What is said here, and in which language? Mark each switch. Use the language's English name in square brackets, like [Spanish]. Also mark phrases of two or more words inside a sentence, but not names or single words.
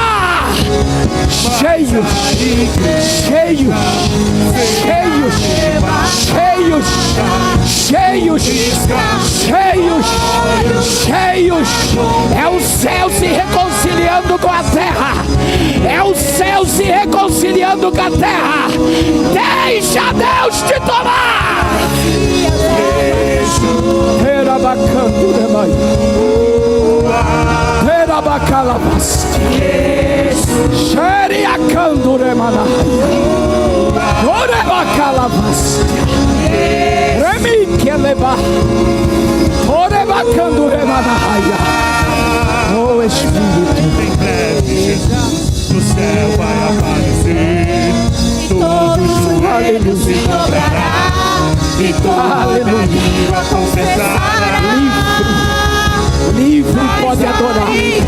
[Portuguese] Cheios, cheios, cheios, cheios, cheios, cheios, cheios. É o céu se reconciliando com a terra. É o céu se reconciliando com a terra. Deixa Deus te tomar. Terabacando demais. Terabacalabasti. Xeriacando remanaya. Orebacalabasti. Remique levar. Orebacando remanaya. Oh Espírito. Em breve Jesus do céu vai aparecer. Todos os joelhos se dobrará e toda língua confessará. Livre pode adorar.